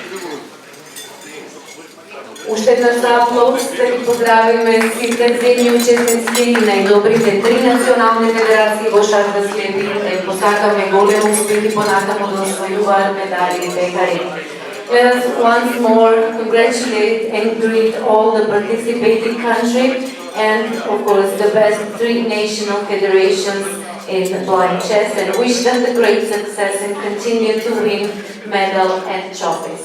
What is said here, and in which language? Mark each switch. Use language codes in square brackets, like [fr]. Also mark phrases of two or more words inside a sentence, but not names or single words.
[mk] Уште еднаш за аплауз да ги поздравиме сите ценни учесници и најдобрите три национални федерации во шах за слепи. Да посакаме голем успех и понатамо да освојуваат медали и пекари. [en] Let us once more congratulate and greet all the participating countries and of course the best three national federations in blind chess and wish them the great success and continue to win medal and trophies.